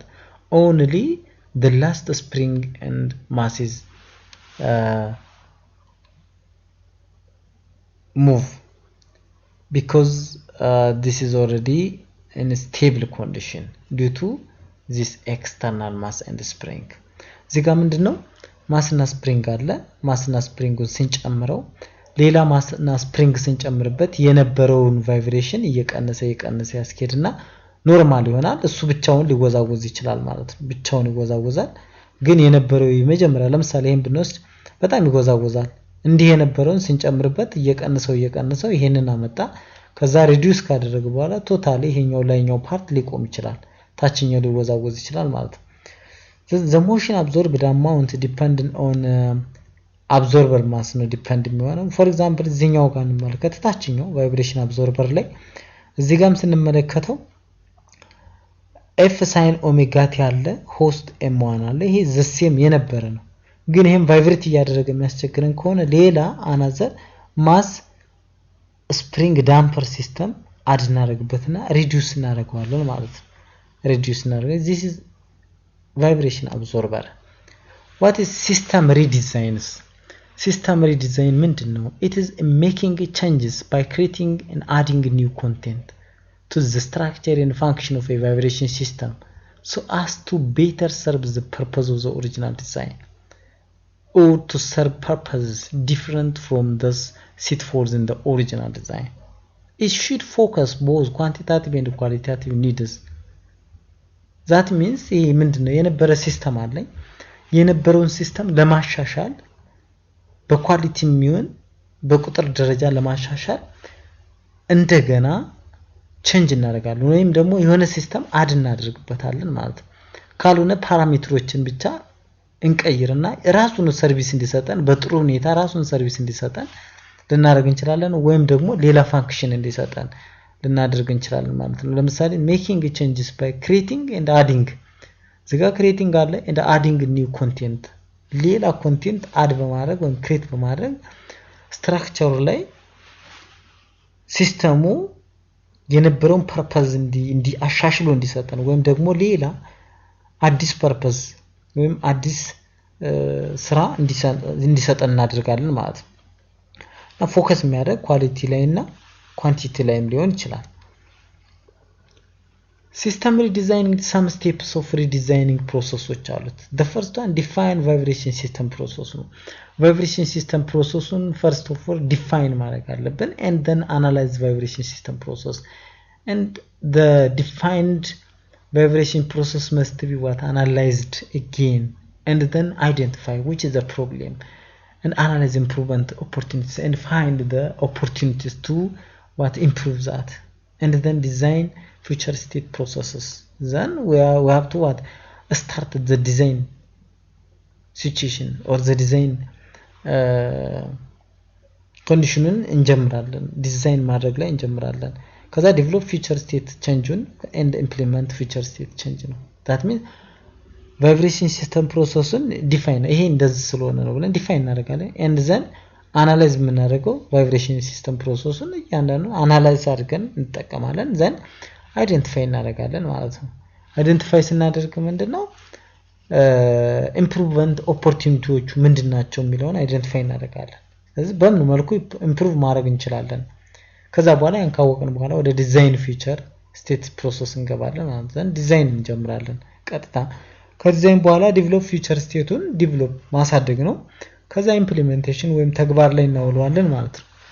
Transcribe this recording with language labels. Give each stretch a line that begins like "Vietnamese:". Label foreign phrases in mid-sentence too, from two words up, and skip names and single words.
English: Only the last spring and masses move, because this is already in a stable condition due to this external mass and spring.
Amharic: እዚህ ጋር ምንድነው? ማስና ስፕሪንግ አለ። ማስና ስፕሪንጉን ስንጨምረው ሌላ ማስና ስፕሪንግ ስንጨምርበት የነበረውን ቫይብሬሽን እየቀነሰ ያስኬድና ኖርማል ይሆናል እሱ ብቻውን ሊወዛወዝ ይችላል ማለት ነው ብቻውን ይወዛወዛል ግን የነበረው የመጀመሪያ ለምሳሌ ይሄን ብንወስድ በጣም ይወዛወዛል እንዲህ የነበረውን ስንጨምርበት እየቀነሰው ይሄንን አመጣ ከዛ ሪዲዩስ ካደረገ በኋላ ቶታሊ ይሄኛው ላይኛው ፓርት ሊቆም ይችላል ታችኛው ሊወዛወዝ ይችላል ማለት ነው
English: the motion absorbed amount depend on absorber mass
Amharic: ነው ዲፔንድ የሚሆነው
English: for example
Amharic: እዚህኛው ጋር እንመለከት ታችኛው
English: vibration absorber
Amharic: ላይ እዚህ ጋርም ስንመለከተው
English: f sin omega t
Amharic: ያለ host m1 አለ ይሄ
English: the same
Amharic: የነበረ ነው ግን ይሄን ቫይብሬት እያደረገ የሚያስቸግረን ከሆነ ሌላ አናዘር
English: mass spring damper system
Amharic: አድ እናደርግበትና ሪዲዩስ እናደርገዋለን ማለት ነው ሪዲዩስ እናደርገው
English: this is vibration absorber what is system redesigns system redesign ምንድነው it is making changes by creating and adding new content to the structure and function of a vibration system so as to better serve the purpose of the original design or to serve purposes different from those set forth in the original design. It should focus both quantitative and qualitative needs. That means
Amharic: ይሄ ምንድነው የነበረ ሲስተም አለኝ የነበረውን ሲስተም ለማሻሻል በኳሊቲ የሚሆን በቁጥር ደረጃ ለማሻሻል እንደገና ቼንጅ እናደርጋለን ወይም ደግሞ የሆነ ሲስተም አድ እናደርግበታለን ማለት ነው ካልሆነ ፓራሜትሮችን ብቻ እንቀይርና ራሱን ሰርቪስ እንዲሰጠን በጥሩ ሁኔታ ራሱን ሰርቪስ እንዲሰጠን ልናደርግ እንችላለን ወይም ደግሞ ሌላ ፋንክሽን እንዲሰጠን ልናደርግ እንችላለን ማለት ነው ለምሳሌ
English: making changes by creating and adding
Amharic: እዚጋ creating አለ
English: and adding new content
Amharic: ሌላ ኮንቴንት አድ በማድረግ ወይም ክሬት በማድረግ ስትራክቸሩ ላይ ሲስተሙ የነበረውን ፐርፐዝ እንዲ አሻሽሎ እንዲሰጠን ወይም ደግሞ ሌላ አዲስ ፐርፐዝ ወይም አዲስ ስራ እንዲሰጠን እናደርጋለን ማለት ነው እና ፎከስ የሚያደርግ ኳሊቲ ላይ እና ኳንቲቲ ላይም ሊሆን ይችላል
English: system redesigning some steps of redesigning processes
Amharic: አሉት
English: the first one define vibration system process ነው vibration system process-ን first of all define
Amharic: ማድረግ አለብን
English: and then analyze vibration system process and the defined vibration process must be what analyzed again and then identify which is the problem and analyze improvement opportunities and find the opportunities to what improve that and then design future state processes then we have to what start the design situation or the design condition
Amharic: እንጀምራለን ዲዛይን ማድረግ ላይ እንጀምራለን ከዛ
English: develop future state change and implement future state change ነው that means vibration system process-ን define
Amharic: ይሄ እንደዚህ ስለሆነ ነው ብለን define እናደርጋለን
English: and then analyze
Amharic: የምናደርገው
English: vibration system process-ን
Amharic: ያንዳንዱ analyze አድርገን እንጠቀማለን then identify እናደርጋለን ማለት ነው identify ስናደርግ ምንድነው
English: improvement opportunities
Amharic: ምንድናቸው የሚለውን identify እናደርጋለን ስለዚህ በምን መልኩ improve ማድረግ እንችላለን ከዛ በኋላ ያን ካወቅን በኋላ ወደ
English: design future state process
Amharic: እንገባለን ማለት ነው ዲዛይን እንጀምራለን ቀጥታ ከዲዛይን በኋላ ዴቨሎፕ ፊቸር ስቴቱን ዴቨሎፕ ማሳደግ ነው ከዛ ኢምፕሊሜንቴሽን ወይም ተግባር ላይ እናውለዋለን ማለት ነው